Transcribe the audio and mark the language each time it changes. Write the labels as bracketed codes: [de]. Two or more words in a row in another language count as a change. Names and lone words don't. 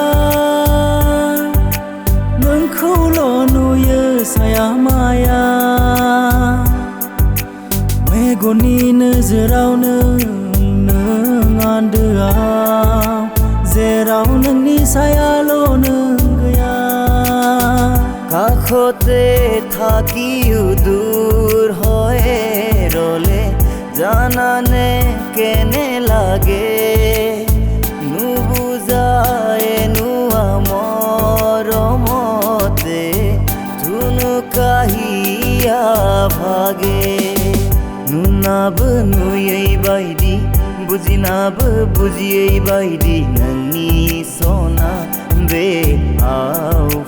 [brx] नोंखौल' नुयो साया माया मेगननि नोजोरावनो नों आन्दोआव जेराव नोंनि सायाल' नों गैया [as] কাষতে থাকিও দূৰ হয় ৰলে জানানে কেনে লাগে নুবুজায় নোৱা মৰমতে ধুনুকাহিয়া ভাগে [brx] नुनाबो नुयै बायदि बुजिनाबो बुजियै बायदि नोंनि सना बे